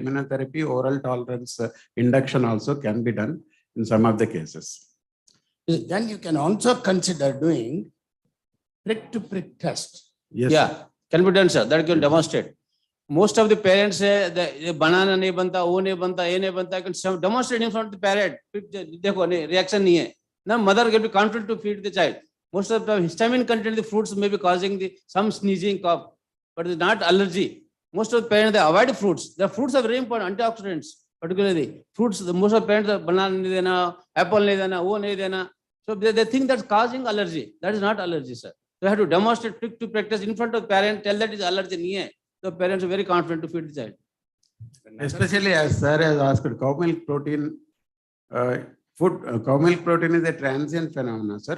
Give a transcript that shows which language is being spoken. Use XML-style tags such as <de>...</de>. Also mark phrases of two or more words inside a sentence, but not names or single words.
<en>Immunotherapy, oral tolerance induction also can be done in some of the cases. Then you can also consider doing prick-to-prick test. Yes. Yeah, can be done, sir. That can demonstrate. Most of the parents say the</en> <hi>banana नहीं बनता, वो नहीं बनता, ये नहीं बनता.</hi> <en>I can demonstrate in front of the parent.</en> <hi>Dekho, reaction nahi hai.</hi> <en>Now mother can be confident to feed the child. Most of the histamine content the fruits may be causing some sneezing, cough, but it's not allergy. Most of the parents they avoid fruits. The fruits are very important, antioxidants, particularly fruits. Most of the parents</en> <hi>banana नहीं देना, apple नहीं देना, वो नहीं देना.</hi> <en>So they think that's causing allergy. That is not allergy, sir. They have to demonstrate prick to practice in front of the parent. Tell that is allergy</en> <hi>नहीं है.</hi> <en>The parents are very confident to feed the child. Especially as sir has asked, cow milk protein, cow milk protein is a transient phenomenon, sir.</en>